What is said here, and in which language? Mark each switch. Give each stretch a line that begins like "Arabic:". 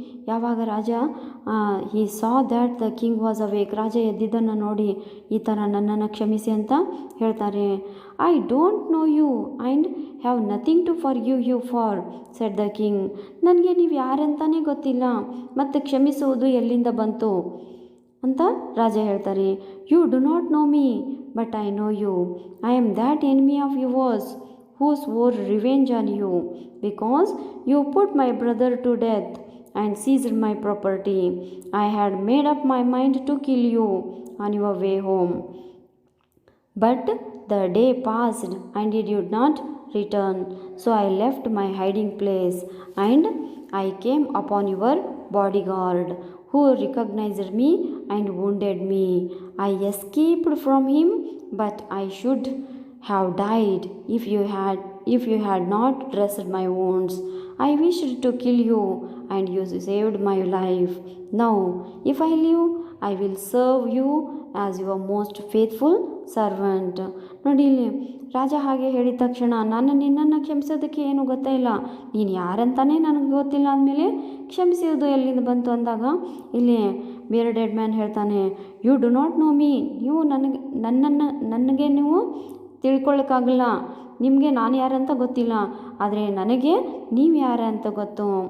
Kannada: ಯಾವಾಗ ರಾಜ
English: he saw that the king was awake,
Kannada: ರಾಜ ಎದ್ದಿದ್ದನ್ನು ನೋಡಿ ಈ ಥರ ನನ್ನನ್ನು ಕ್ಷಮಿಸಿ ಅಂತ ಹೇಳ್ತಾರೆ.
English: I don't know you and have nothing to forgive you for said the king.
Kannada: ನನಗೆ ನೀವು ಯಾರಂತಾನೇ ಗೊತ್ತಿಲ್ಲ, ಮತ್ತು ಕ್ಷಮಿಸುವುದು ಎಲ್ಲಿಂದ ಬಂತು ಅಂತ ರಾಜ ಹೇಳ್ತಾರೆ.
English: You do not know me but I know you. I am that enemy of yours who swore revenge on you because you put my brother to death and seized my property. I had made up my mind to kill you on your way home. But the day passed and you did not return. So I left my hiding place and I came upon your bodyguard who recognized me and wounded me. I escaped from him, but I should have died if you had not dressed my wounds. I wished to kill you and you saved my life. Now if I live I will serve you as your most faithful servant.
Kannada: ನೋಡಿ ಇಲ್ಲಿ ರಾಜ ಹಾಗೆ ಹೇಳಿದ ತಕ್ಷಣ, ನಾನು ನಿನ್ನನ್ನು ಕ್ಷಮಿಸೋದಕ್ಕೆ ಏನು ಗೊತ್ತೇ ಇಲ್ಲ, ನೀನು ಯಾರಂತಾನೆ ನನಗೆ ಗೊತ್ತಿಲ್ಲ ಅಂದಮೇಲೆ ಕ್ಷಮಿಸೋದು ಎಲ್ಲಿಂದ ಬಂತು ಅಂದಾಗ ಇಲ್ಲಿ ಬಿಯರ್ಡೆಡ್ ಮ್ಯಾನ್ ಹೇಳ್ತಾನೆ,
English: you do not know me,
Kannada: ನೀವು ನನಗೆ ನೀವು ತಿಳ್ಕೊಳ್ಳೋಕ್ಕಾಗಲ್ಲ, ನಿಮಗೆ ನಾನು ಯಾರಂತ ಗೊತ್ತಿಲ್ಲ, ಆದರೆ ನನಗೆ ನೀವು ಯಾರಂತ ಗೊತ್ತು.